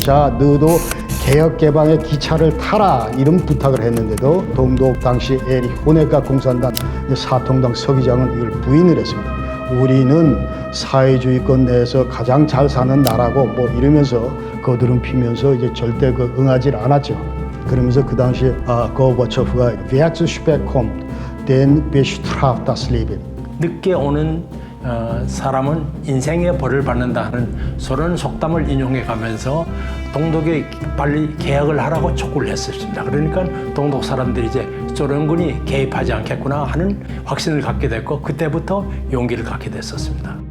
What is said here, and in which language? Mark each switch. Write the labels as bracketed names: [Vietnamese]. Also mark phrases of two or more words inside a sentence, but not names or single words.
[Korean] 자, 너도 개혁 개방의 기차를 타라 이런 부탁을 했는데도 동독 당시 에리 호네카 공산당 사통당 서기장은 이걸 부인을 했습니다. 우리는 사회주의권 내에서 가장 잘 사는 나라고 뭐 이러면서 거드름 피면서 이제 절대 그 응하지 않았죠. 그러면서 그 당시에 고르바초프가 [German] Wer zu spät kommt, den bestraft das Leben. [Korean] 늦게 오는 사람은 인생의 벌을 받는다는 소련 속담을 인용해 가면서 동독에 빨리 개혁을 하라고 촉구를 했습니다. 그러니까 동독 사람들이 이제 소련군이 개입하지 않겠구나 하는 확신을 갖게 됐고 그때부터 용기를 갖게 됐었습니다.